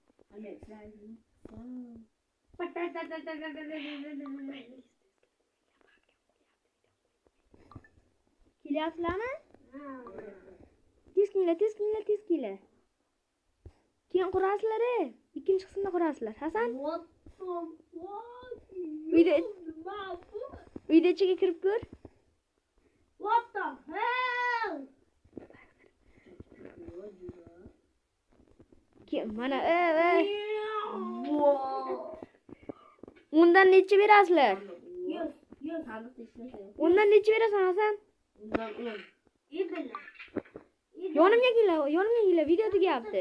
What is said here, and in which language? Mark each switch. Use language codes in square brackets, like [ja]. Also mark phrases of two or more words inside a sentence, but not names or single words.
[uz] Kelyapsizlarmi? Tez kelinglar. Keyin qurasizlar, ikkinchi qismda qurasizlar. Hasan? Uyda ichiga kirib ko'r. [en] What the hell? [uz] Mana undan necha berasizlar? Undan necha berasan Hasan? Yonimga kelinglar, video tugayapti.